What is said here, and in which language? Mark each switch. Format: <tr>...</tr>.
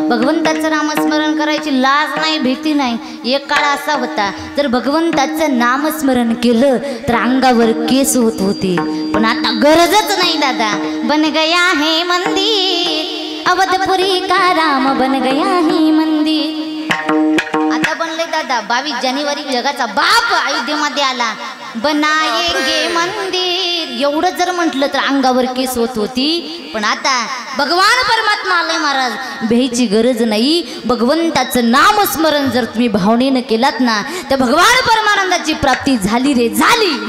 <mr>भगवंताचं नामस्मरण करायची लाज नाही, भीती नाही. एक काळ असा होता, जर भगवंताचं नामस्मरण केलं तर अंगावर केस होत होते. पण आता गरजच नाही दादा.</mr> <hi>बन गया है मंदिर अवधपुरी का राम बन गया है मंदिर.</hi> <mr>आता बनले दादा 22 जानेवारी जगाचा बाप अयोध्येमध्ये आला.</mr> <hi>बनाएंगे मंदिर</hi> <mr>एवढं जर म्हटलं तर अंगावर केस होत होती. पण आता भगवान परमात्मा आले महाराज, भ्यायची गरज नाही. भगवंताचं नामस्मरण जर तुम्ही भावनेनं केलात ना तर भगवान परमानंदाची प्राप्ती झाली रे झाली.</mr>